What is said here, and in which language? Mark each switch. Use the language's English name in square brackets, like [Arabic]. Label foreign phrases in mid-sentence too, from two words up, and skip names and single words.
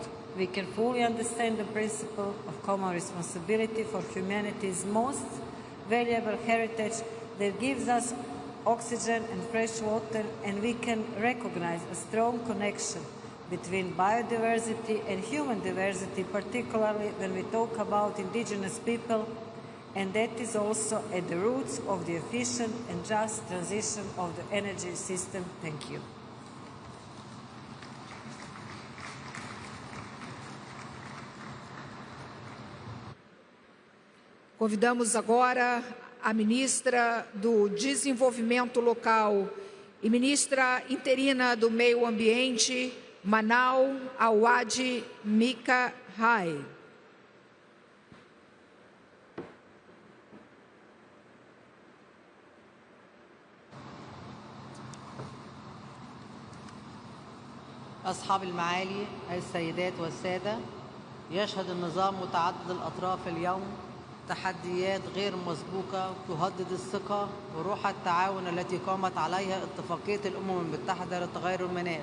[English] We can fully understand the principle of common responsibility for humanity's most valuable heritage that gives us oxygen and fresh water, and we can recognize a strong connection between biodiversity and human diversity, particularly when we talk about indigenous people, and that is also at the roots of the efficient and just transition of the energy system. Thank you. [Portuguese] Convidamos agora a ministra do Desenvolvimento Local e ministra interina do Meio Ambiente, Manau Awad Mika Hai. [Arabic] أصحاب المعالي، السيدات والسادة، يشهد النظام متعدد الأطراف اليوم تحديات غير مسبوقة تهدد الثقة وروح التعاون التي قامت عليها اتفاقية الأمم المتحدة لتغير المناخ.